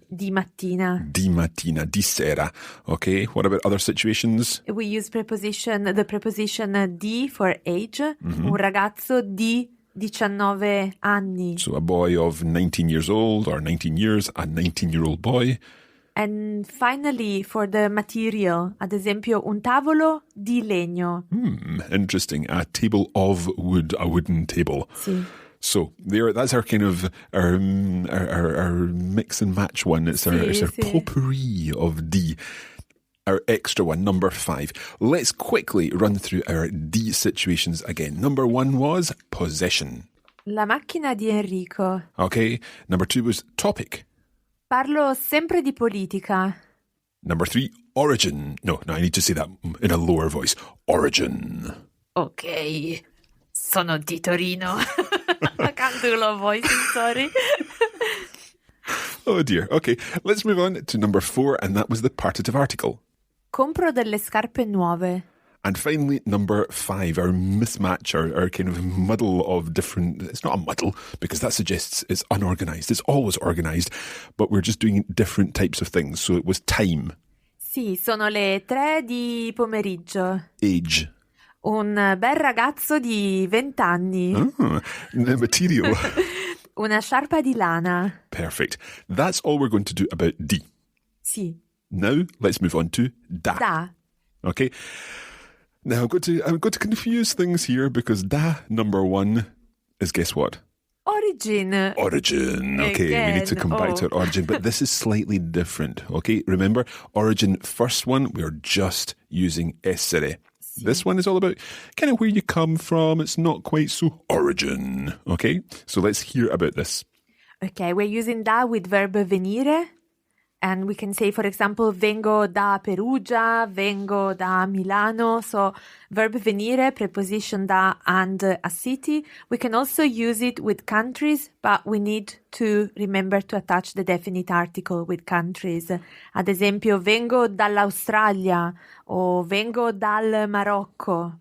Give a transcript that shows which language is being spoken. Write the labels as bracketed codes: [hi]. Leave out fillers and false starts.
[it] Di mattina. Di mattina, di sera. [en] Okay, what about other situations? We use the preposition di for age. [it] Un ragazzo di 19 anni. [en] So a boy of 19 years old or 19 years, a 19-year-old boy. And finally, for the material, [it] ad esempio, un tavolo di legno. [en] Interesting. A table of wood, a wooden table. [it] Sì. [en] So that's our kind of our mix and match one. It's our [it] Sì. [en] potpourri of D. Our extra one, number 5. Let's quickly run through our D situations again. Number 1 was possession. [it] La macchina di Enrico. [en] Okay. Number 2 was topic. [it] Parlo sempre di politica. [en] Number 3, origin. No, I need to say that in a lower voice. Origin. [it] Ok, sono di Torino. [en] I can't do low voice, I'm sorry. Oh dear. Okay, let's move on to number 4, and that was the partitive article. [it] Compro delle scarpe nuove. [en] And finally, number 5, our mismatch, our kind of muddle of different... It's not a muddle, because that suggests it's unorganized. It's always organized, but we're just doing different types of things. So it was time. [it] Sì, sono le 3 di pomeriggio. [en] Age. [it] Un bel ragazzo di 20 anni. [en] The material. [it] Una sciarpa di lana. [en] Perfect. That's all we're going to do about D. [it] Sì. [en] Now, let's move on to da. [it] Da. [en] Okay. Now, I'm going to confuse things here because da, number 1, is guess what? Origin. Origin. Okay, we need to come back to our origin, but this is slightly different. Okay, remember, origin, first one, we're just using essere. This one is all about kind of where you come from. It's not quite so origin. Okay, so let's hear about this. Okay, we're using da with verb venire. And we can say, for example, [it] vengo da Perugia, vengo da Milano. [en] So verb venire, preposition da and a city. We can also use it with countries, but we need to remember to attach the definite article with countries. [it] Ad esempio, vengo dall'Australia o vengo dal Marocco.